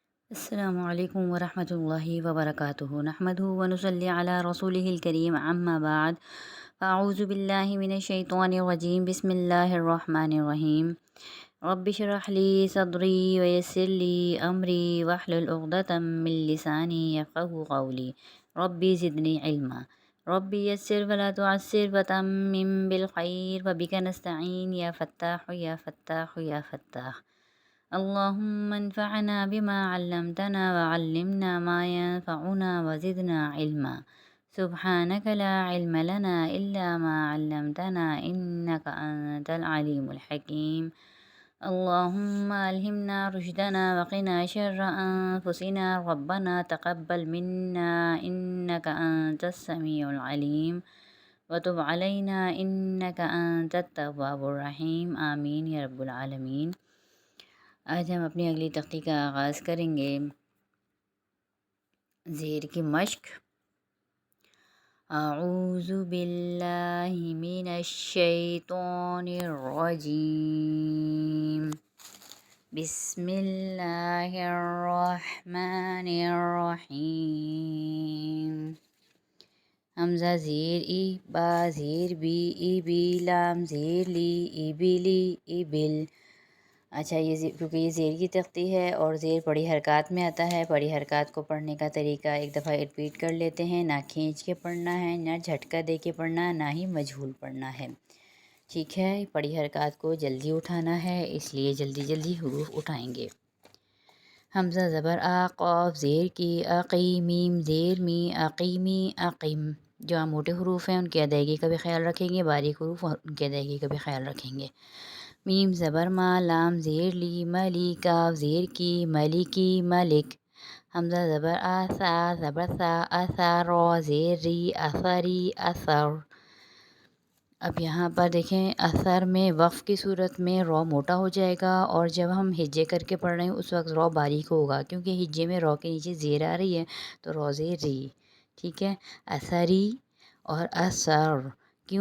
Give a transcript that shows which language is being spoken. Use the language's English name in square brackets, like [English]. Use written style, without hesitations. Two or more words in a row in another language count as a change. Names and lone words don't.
[Arabic] السلام علیکم ورحمۃ اللہ وبرکاتہ نحمدہ ونصلی علی رسولہ الکریم اما بعد فاعوذ باللہ من الشیطان الرجیم بسم اللہ الرحمن الرحیم رب اشرح لی صدری ویسر لی امری واحلل عقدۃ من لسانی یفقہوا قولی ربی زدنی علما ربی یسر ولا تعسر وتمم بالخیر وبک نستعین یا فتاح یا فتاح یا فتاح اللهم انفعنا بما علمتنا وعلمنا ما ينفعنا وزدنا علما سبحانك لا علم لنا إلا ما علمتنا إنك أنت العليم الحكيم اللهم ألهمنا رشدنا وقنا شر أنفسنا ربنا تقبل منا إنك أنت السميع العليم وتب علينا إنك أنت التواب الرحيم آمين يا رب العالمين۔ [Urdu] آج ہم اپنی اگلی تختی کا آغاز کریں گے زیر کی مشق۔ [Arabic] اعوذ باللہ من الشیطان الرجیم بسم اللہ الرحمن الرحیم۔ [Urdu] حمزہ زیر ای، با زیر بی، ای بی، لام زیر لی، ای بی لی، ای بل۔ اچھا کیونکہ یہ زیر کی تختی ہے اور زیر بڑی حرکات میں آتا ہے، بڑی حرکات کو پڑھنے کا طریقہ ایک دفعہ رپیٹ کر لیتے ہیں۔ نہ کھینچ کے پڑھنا ہے، نہ جھٹکا دے کے پڑھنا ہے، نہ ہی مجہول پڑھنا ہے، ٹھیک ہے۔ بڑی حرکات کو جلدی اٹھانا ہے، اس لیے جلدی جلدی حروف اٹھائیں گے۔ حمزہ زبر آ، قاف زیر کی، عقی، میم زیر می، عقیمی، عقیم۔ جو موٹے حروف ہیں ان کی ادائیگی کا بھی خیال رکھیں گے، باریک حروف ان کی ادائیگی کا بھی خیال رکھیں گے۔ میم زبر ما، لام زیر لی، ملی، کاف زیر کی، ملکی، ملک۔ حمزہ زبر آ، سا زبر سا، اسا، رو زیر ری، اثری، اثر۔ اب یہاں پر دیکھیں اثر میں وقف کی صورت میں رو موٹا ہو جائے گا، اور جب ہم ہجے کر کے پڑھ رہے ہیں اس وقت رو باریک ہوگا، کیونکہ ہجے میں رو کے نیچے زیر آ رہی ہے تو رو زیر ری، ٹھیک ہے۔ اثری اور اثر، کیوں؟